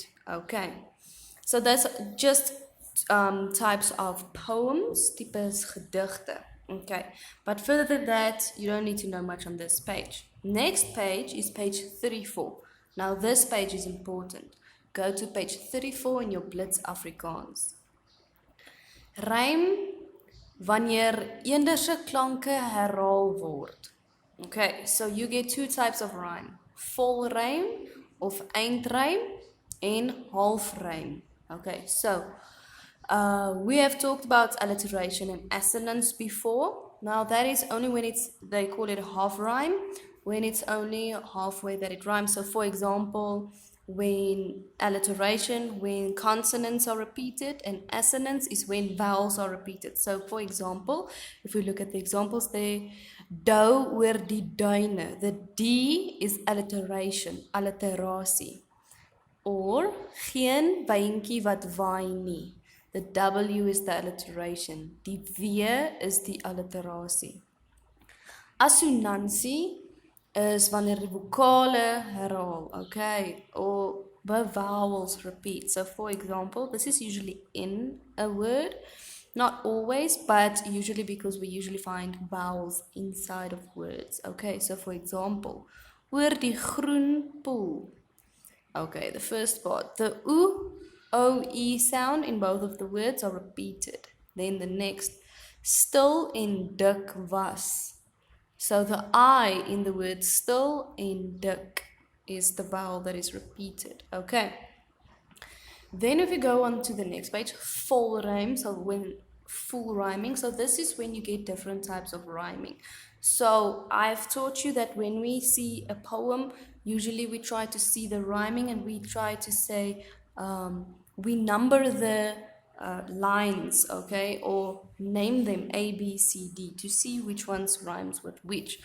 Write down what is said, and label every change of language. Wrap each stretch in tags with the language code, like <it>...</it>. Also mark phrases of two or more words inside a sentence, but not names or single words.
<en>Okay, so that's just types of poems, types gedigte. Okay, but further than that, you don't need to know much on this page. Next page is page 34. Now this page is important. Go to page 34 in your Blitz Afrikaans.</en> <af>Rym wanneer eenderse klanke herhaal word.</af> <en>Okay, so you get two types of rhyme.</en> <af>Volrym of eindrym en halfrym.</af> <en>Okay, so we have talked about alliteration and assonance before. Now that is only when they call it half rhyme, when it's only halfway that it rhymes. So for example, when alliteration, when consonants are repeated, and assonance is when vowels are repeated. So for example, if we look at the examples there,</en> <af>dou oor die duine.</af> <en>The D is alliteration, alliterasie.</en> <af>Or geen wyntjie wat waai nie.</af> <en>The W is the alliteration.</en> <af>Die W is die alliterasie. Assonansie is wanneer die vokale herhaal,</af> <en>okay, or the vowels repeat. So for example, this is usually in a word, not always, but usually because we usually find vowels inside of words. Okay, so for example, oor die groen poel. Okay, the first part, the oo, O-E sound in both of the words are repeated. Then the next,</en> <af>stil en dik was.</af> <en>So the I in the word</en> <af>stil en dik</af> <en>is the vowel that is repeated. Okay. Then if you go on to the next page, full rhyme. So when full rhyming. So this is when you get different types of rhyming. So I've taught you that when we see a poem, usually we try to see the rhyming and we try to say, we number the lines, okay, or name them A, B, C, D to see which ones rhymes with which.</en>